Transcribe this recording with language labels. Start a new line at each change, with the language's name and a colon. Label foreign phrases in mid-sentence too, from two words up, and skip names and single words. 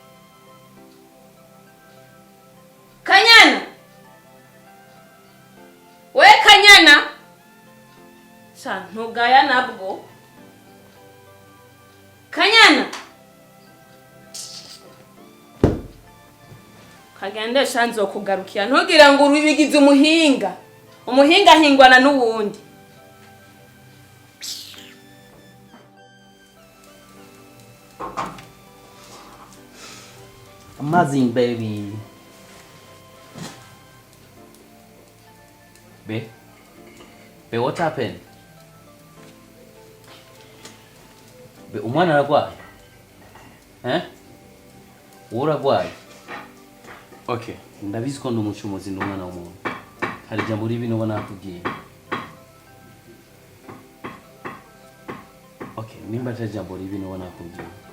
Rundi: Kanyana we Kanyana sha ntugaya nabwo Kanyana kagende shanzo kugarukira ntugira ngo urubigize umuhinga hingwana n'uwundi
English: Amazing baby. Babe, what happened?
Rundi: Be umwana aragwaye. Uragwaye. Okay, ndabizi ko ndumucumuzi n'umwana w'umuntu. Hari jambo ribi no nakubwiye. Okay, nimba cha jambo ribi no nakubwiye.